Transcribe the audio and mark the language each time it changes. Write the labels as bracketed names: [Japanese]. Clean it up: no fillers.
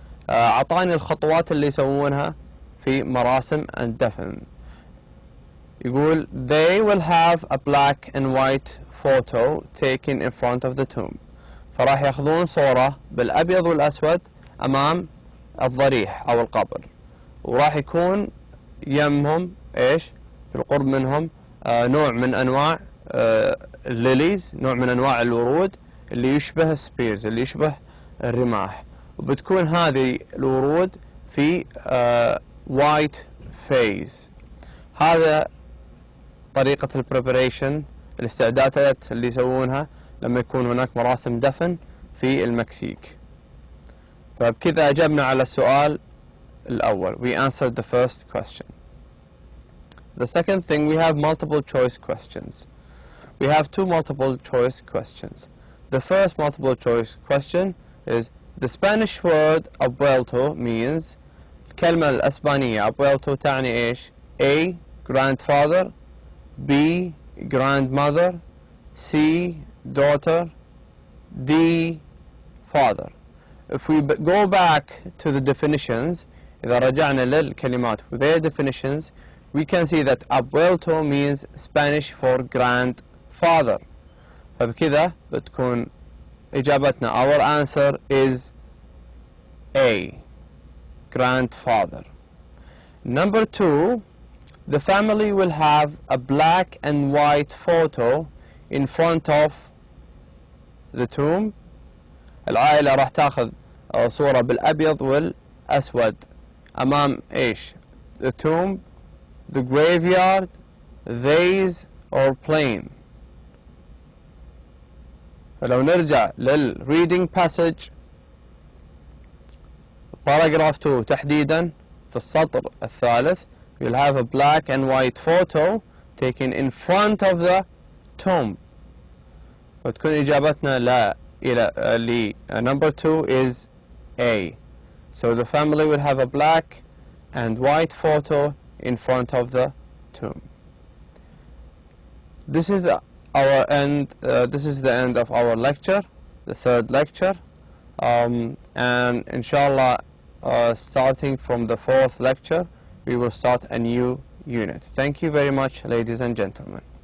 [Arabic] أعطاني الخطوات اللي يسوونها في مراسم الدفن. [English] يقول they will have a black and white photo taken in front of the tomb. [Arabic] فراح ياخذون صورة بالأبيض والأسود أمام الضريح أو القبر، وراح يكون يمهم إيش بالقرب منهم نوع من أنواع الليليز، نوع من أنواع الورود اللي يشبه السبيرز، اللي يشبه الرماح، وبتكون هذه الورود في [English] white phase. [Arabic] هذا طريقة البريبريشن، الاستعدادات اللي يسوونها لما يكون هناك مراسم دفن في المكسيك. فبكذا أجبنا على السؤال الأول. [English] We answered the first question. The second thing, we have multiple choice questions. We have two multiple choice questions. The first multiple choice question is the Spanish word abuelo means. [Arabic] الكلمة الأسبانية abuelo تعني إيش؟ A. [English] grandfather, B. grandmother, C. daughter, D. father. If we go back to the definitions, [Arabic] إذا رجعنا للكلمات [English] with their definitions, we can see that abuelo means Spanish for grandfather. [Arabic] فبكذا بتكون إجابتنا, [English] our answer is A, grandfather. Number 2, the family will have a black and white photo in front of the tomb. [Arabic] العائلة راح تاخذ صورة بالأبيض والأسود أمام إيش؟ [English] the tomb, the graveyard, vase or plane. [Arabic] فلو نرجع [English] للreading passage paragraph 2 [Arabic] تحديدا في السطر الثالث, [English] you'll have a black and white photo taken in front of the tomb. [Arabic] وتكون إجابتنا لا إلى [English] number 2 is A. So the family will have a black and white photo in front of the tomb. This is our end. This is the end of our lecture, the third lecture, and inshallah, starting from the fourth lecture, we will start a new unit. Thank you very much, ladies and gentlemen.